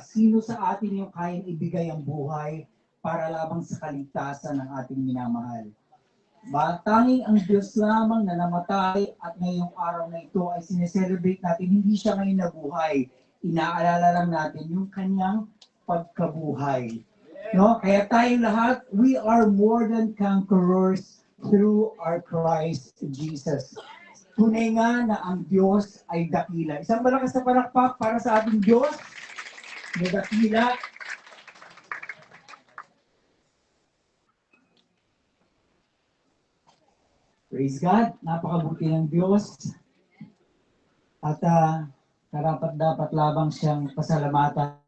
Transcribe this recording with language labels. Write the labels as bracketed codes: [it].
[tl] Sino sa atin yung kayang ibigay ang buhay para lamang sa kaligtasan ng ating minamahal? Tanging ang Diyos lamang na namatay at ngayong araw na ito ay sineselebrate natin. Hindi siya ngayon nabuhay. Inaalala lang natin yung kanyang pagkabuhay. No? Kaya tayo lahat, [en] we are more than conquerors through our Christ Jesus. [tl] Tunay nga na ang Diyos ay dakila. Isang malakas na palakpak para sa ating Diyos na dakila. Praise God, napakabuti ng Diyos. At karapat dapat labang siyang pasalamatan.